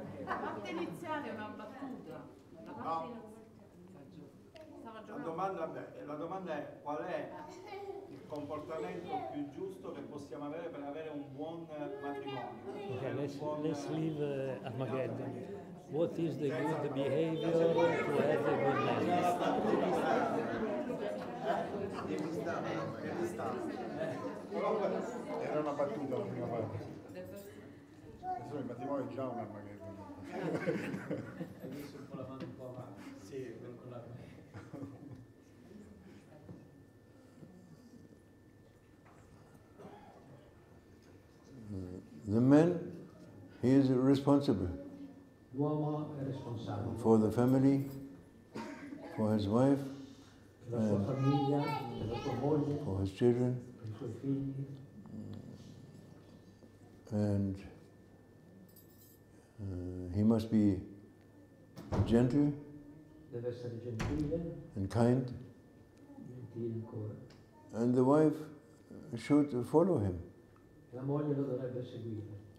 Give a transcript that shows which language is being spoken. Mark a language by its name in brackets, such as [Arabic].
[Italian] La parte iniziale è una battuta. La parte stava giocando. La domanda è qual è il comportamento più giusto che possiamo avere per avere un buon matrimonio? [English] Okay, let's leave Armageddon. What is the good behavior to have a good marriage? [Italian] Era una battuta la prima parte. Adesso il matrimonio è già un Armageddon. Adesso un po' la mano un po' avanti. Sì, con la... [English] The man, he is responsible [Italian] L'uomo è responsabile [English] for the family, for his wife, [Italian] per la sua famiglia, per la sua moglie, [English] for his children, [Italian] per i suoi figli, [English] and he must be gentle [Italian] deve essere gentile, [English] and kind, [Italian] gentile ancora. [English] and the wife should follow him. [Italian] La moglie lo dovrebbe seguire.